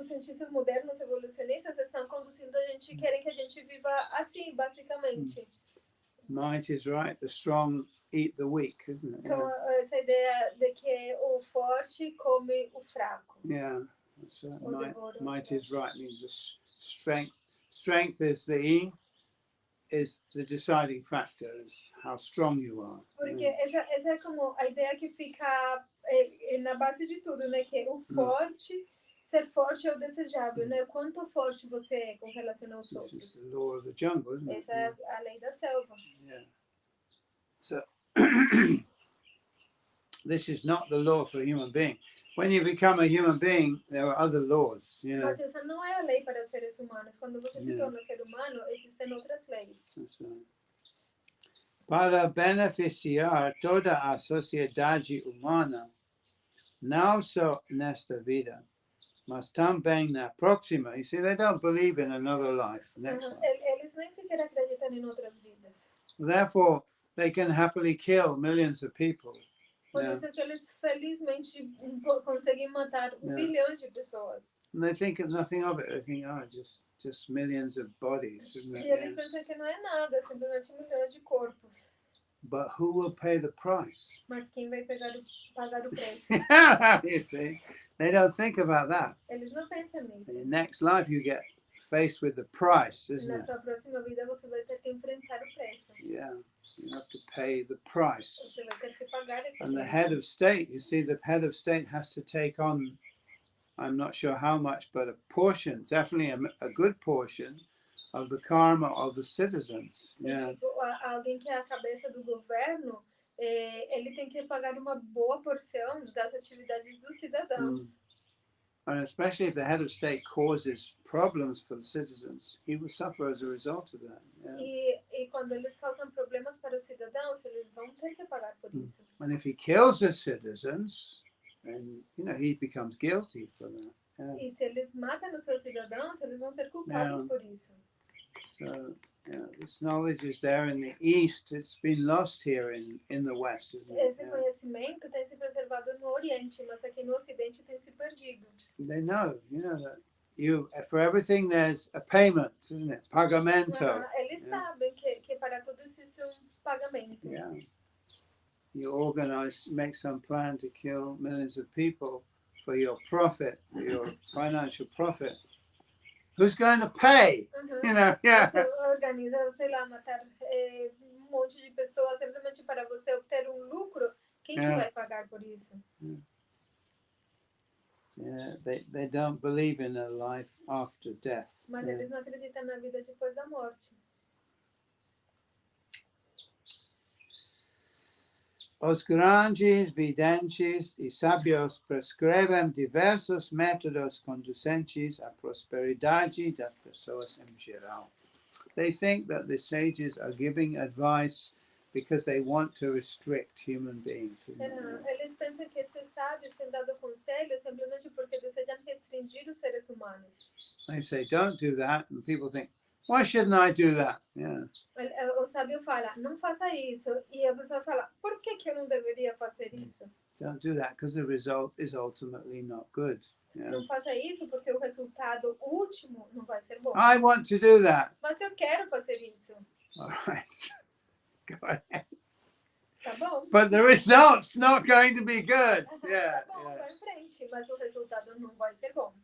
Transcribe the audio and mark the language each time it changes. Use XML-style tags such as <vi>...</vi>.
<pt>os cientistas modernos evolucionistas estão conduzindo a gente, querem que a gente viva assim, basicamente.</pt> <en>Might is right, the strong eat the weak, isn't it?</en> <pt>Então,</pt> <en>Yeah,</en> <pt>essa ideia de que o forte come o fraco.</pt> <en>yeah, that's right. Or the Might is right means the strength is is the deciding factor, is how strong you are.</en> <pt>Porque</pt> <en>Yeah.</en> <pt>essa é como a ideia que fica na base de tudo, né? Que o forte, ser forte é o desejável, né? Quanto forte você é com relação aos</pt> <en>This</en> <pt>outros.</pt> <en>is the law of the jungle, isn't it?</en> <pt>Essa é a lei da selva.</pt> <en>Yeah. So this is not the law for a human being. When you become a human being, there are other laws. Yeah.</en> <pt>Mas essa não é a lei para os seres humanos. Quando você se torna ser humano, existem outras leis.</pt> <en>That's right.</en> <pt>Para beneficiar toda a sociedade humana, não só nesta vida, mas também na próxima.</pt> <en>You see, they don't believe in another life, next life.</en> <pt>Eles nem sequer acreditam em outras vidas.</pt> <en>Therefore, they can happily kill millions of people.</en> <pt>Por isso que eles felizmente conseguem matar bilhões de pessoas.</pt> <en>And they think of nothing of it. They think, oh, just millions of bodies, isn't it?</en> <pt>E eles pensam que não é nada, simplesmente milhões de corpos.</pt> <en>But who will pay the price?</en> <pt>Mas quem vai pagar o preço?</pt> <en>You see, they don't think about that.</en> <pt>Eles não pensam nisso.</pt> <en>In your next life, you get faced with the price, isn't</en> <pt>Na</pt> <en>it?</en> <pt>sua próxima vida você vai ter que enfrentar o preço.</pt> <en>Yeah, you have to pay the price.</en> <pt>Você vai ter que pagar esse</pt> <en>And the</en> <pt>preço.</pt> <en>head of state, you see, the head of state has to take on, I'm not sure how much, but a portion, definitely a good portion of the karma of the citizens. Yeah.</en> <pt>Alguém que é a cabeça do governo, ele tem que pagar uma boa porção das atividades dos cidadãos.</pt> <en>And especially if the head of state causes problems for the citizens, he will suffer as a result of that. Yeah.</en> <pt>E quando eles causam problemas para os cidadãos, eles vão ter que pagar por isso.</pt> <en>And if he kills the citizens, then he becomes guilty for that. Yeah.</en> <pt>E se eles matam os seus cidadãos, eles vão ser culpados por isso.</pt> <en>So this knowledge is there in the East. It's been lost here in the West, isn't it?</en> <pt>Esse conhecimento tem se preservado no Oriente, mas aqui no Ocidente tem se perdido.</pt> <en>They know, that for everything there's a payment, isn't it?</en> <pt>Pagamento. Eles sabem que para tudo existe pagamento.</pt> <en>Yeah. You organize, make some plan to kill millions of people for your profit, for your financial profit. Who's going to pay? Yeah.</en> <pt>Você organiza, sei lá, matar monte de pessoas simplesmente para você obter lucro. Quem que vai pagar por isso?</pt> <en>Yeah, they don't believe in a life after death.</en> <pt>Mas eles não acreditam na vida depois da morte. Os grandes videntes e sábios prescrevem diversos métodos conducentes à prosperidade das pessoas em geral.</pt> <en>They think that the sages are giving advice because they want to restrict human beings.</en> <pt>Eles pensam que estes sábios têm dado conselhos simplesmente porque desejam restringir os seres humanos.</pt> <en>They say, don't do that, and people think, why shouldn't I do that? Yeah.</en> <pt>O sábio fala, não faça isso. E a pessoa fala, por que eu não deveria fazer isso?</pt> <en>Don't do that because the result is ultimately not good. Yeah.</en> <pt>Não faça isso porque o resultado último não vai ser bom.</pt> <en>I want to do that.</en> <pt>Mas eu quero fazer isso.</pt> <en>All right. Go ahead.</en> <pt>Tá bom?</pt> <en>But the result's not going to be good. Yeah.</en> <pt>Tá bom, vai em frente, mas o resultado não vai ser bom.</pt>